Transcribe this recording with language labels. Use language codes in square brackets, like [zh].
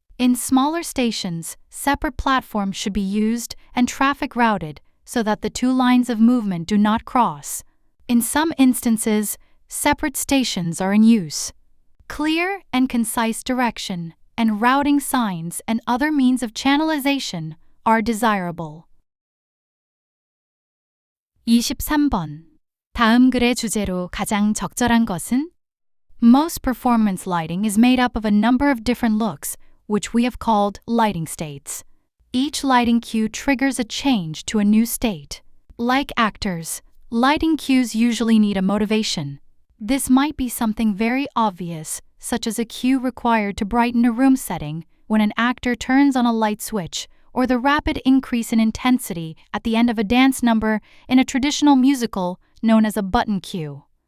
[en] In smaller stations, separate platforms should be used and traffic routed so that the two lines of movement do not cross. In some instances, separate stations are in use. Clear and concise direction and routing signs and other means of channelization are desirable. [ko] 23번. 다음 글의 주제로 가장 적절한 것은? [en] Most performance lighting is made up of a number of different looks, which we have called lighting states. Each lighting cue triggers a change to a new state. Like actors, lighting cues usually need a motivation. This might be something very obvious, such as a cue required to brighten a room setting when an actor turns on a light switch, or the rapid increase in intensity at the end of a dance number in a traditional musical known as a button cue.